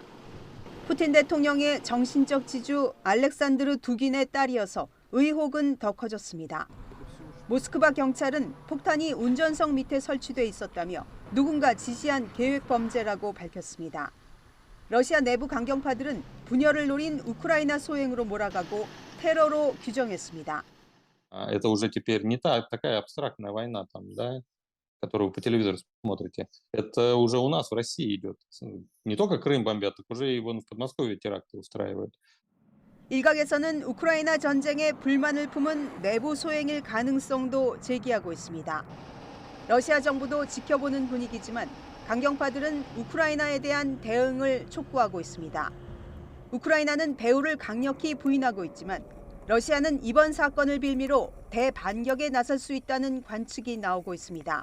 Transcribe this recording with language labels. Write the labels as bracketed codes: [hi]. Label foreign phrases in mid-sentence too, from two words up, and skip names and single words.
[ko] 푸틴 대통령의 정신적 지주 알렉산드르 두긴의 딸이어서 의혹은 더 커졌습니다. 모스크바 경찰은 폭탄이 운전석 밑에 설치돼 있었다며 누군가 지시한 계획 범죄라고 밝혔습니다. 러시아 내부 강경파들은 분열을 노린 우크라이나 소행으로 몰아가고 테러로 규정했습니다. [ru] Это уже теперь не такая абстрактная война, там, да, которую вы по телевизору смотрите. Это уже у нас в России идет. Не только Крым бомбят, так уже и вон в Подмосковье теракты устраивают. [ko] 일각에서는 우크라이나 전쟁에 불만을 품은 내부 소행일 가능성도 제기하고 있습니다. 러시아 정부도 지켜보는 분위기지만 강경파들은 우크라이나에 대한 대응을 촉구하고 있습니다. 우크라이나는 배후를 강력히 부인하고 있지만 러시아는 이번 사건을 빌미로 대반격에 나설 수 있다는 관측이 나오고 있습니다.